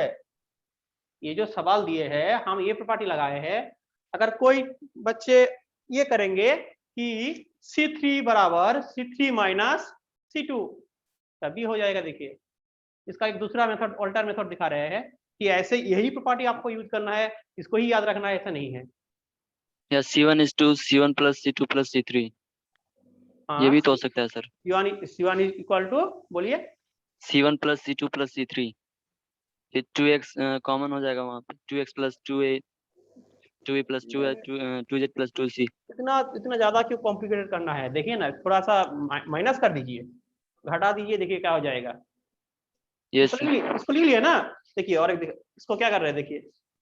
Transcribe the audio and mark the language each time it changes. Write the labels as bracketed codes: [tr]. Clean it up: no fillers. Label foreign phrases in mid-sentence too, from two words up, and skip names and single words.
[hi] ये जो सवाल दिए हैं हम ये प्रॉपर्टी लगाए हैं, अगर कोई बच्चे ये करेंगे कि C3 बराबर C3 माइनस C2 तभी हो जाएगा। देखिए इसका एक दूसरा मेथड, [en] alter method [hi] दिखा रहे हैं कि ऐसे यही प्रॉपर्टी आपको यूज करना है, इसको ही याद रखना है, ऐसा नहीं है। या [en] C1 is to C1 plus C2 plus C3, [hi] ये भी तो हो सकता है सर। [en] C1 is equal to, [hi] बोलिए [en] C1 plus C2 plus C3, [hi] फिर 2x कॉमन हो जाएगा वहाँ पे, [en] 2x plus 2a 2a plus 2z plus 2c। [hi] इतना ज्यादा क्यों कॉम्प्लिकेटेड करना है, देखिए ना थोड़ा सा माइनस कर दीजिए, घटा दीजिए, देखिए क्या हो जाएगा। यस इसको लिख लिया ना। देखिए और एक इसको क्या कर रहे हैं, देखिए